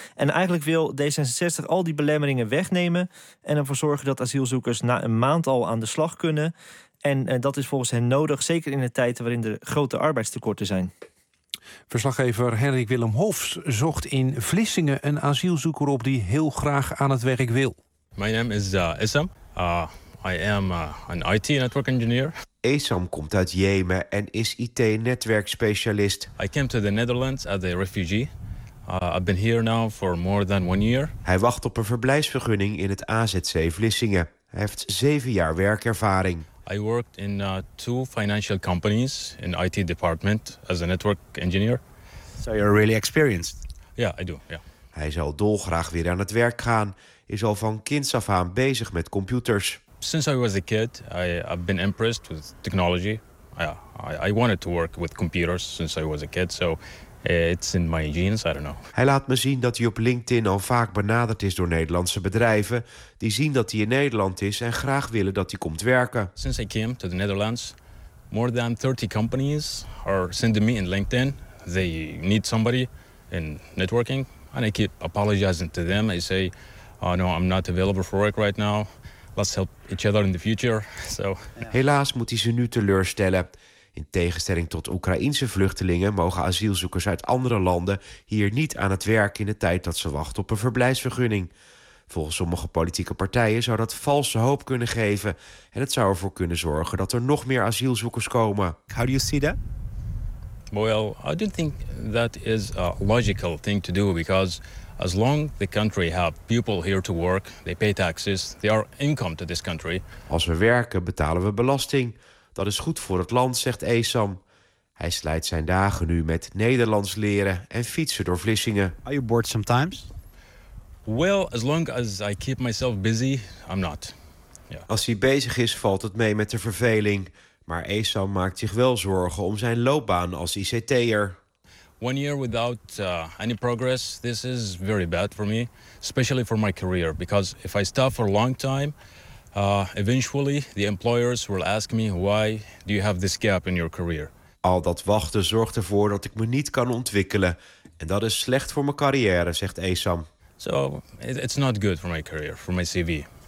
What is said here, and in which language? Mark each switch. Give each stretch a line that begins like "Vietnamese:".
Dutch: En eigenlijk wil D66 al die belemmeringen wegnemen en ervoor zorgen dat asielzoekers na een maand al aan de slag kunnen. En dat is volgens hen nodig, zeker in de tijden waarin er grote arbeidstekorten zijn. Verslaggever Henrik Willem Hofs zocht in Vlissingen een asielzoeker op die heel graag aan het werk wil.
English: My name is Esam. I am an IT network engineer.
Dutch: Esam komt uit Jemen en is IT-netwerkspecialist.
English: I came to the Netherlands as a refugee. I've been here now for more than one year.
Dutch: Hij wacht op een verblijfsvergunning in het AZC Vlissingen. Hij heeft 7 jaar werkervaring.
English: I worked in two financial companies in IT department as a network engineer. So you're really experienced. Yeah, I do. Yeah.
Dutch: Hij zal dolgraag weer aan het werk gaan. Is al van kinds af aan bezig met computers.
English: Since I was a kid, I've been impressed with technology. I wanted to work with computers since I was a kid. So it's in my genes. I don't know.
Dutch: Hij laat me zien dat hij op LinkedIn al vaak benaderd is door Nederlandse bedrijven. Die zien dat hij in Nederland is en graag willen dat hij komt werken.
English: Since I came to the Netherlands, more than 30 companies are sending me in LinkedIn. They need somebody in networking. And I keep apologizing to them. I say, oh no, I'm not available for work right now. Let's help each other in the future. So.
Dutch: Helaas moet hij ze nu teleurstellen. In tegenstelling tot Oekraïense vluchtelingen mogen asielzoekers uit andere landen hier niet aan het werk in de tijd dat ze wachten op een verblijfsvergunning. Volgens sommige politieke partijen zou dat valse hoop kunnen geven. En het zou ervoor kunnen zorgen dat er nog meer asielzoekers komen.
English: How do you see that? Well, I don't think that is a logical thing to do, because as long the country have people here to work, they pay taxes, they are income to this country.
Dutch: Als we werken, betalen we belasting. Dat is goed voor het land, zegt Esam. Hij slijt zijn dagen nu met Nederlands leren en fietsen door Vlissingen.
English: Are you bored sometimes? Well, as long as I keep myself busy, I'm not. Yeah.
Dutch: Als hij bezig is, valt het mee met de verveling. Maar Esam maakt zich wel zorgen om zijn loopbaan als ICT'er.
English: One year without any progress, this is very bad for me. Especially for my career. Because if I stop for a long time, eventually the employers will ask me, why do you have this gap in your career?
Dutch: Al dat wachten zorgt ervoor dat ik me niet kan ontwikkelen. En dat is slecht voor mijn carrière, zegt Esam.
English: So, it's not good for my career, for my CV.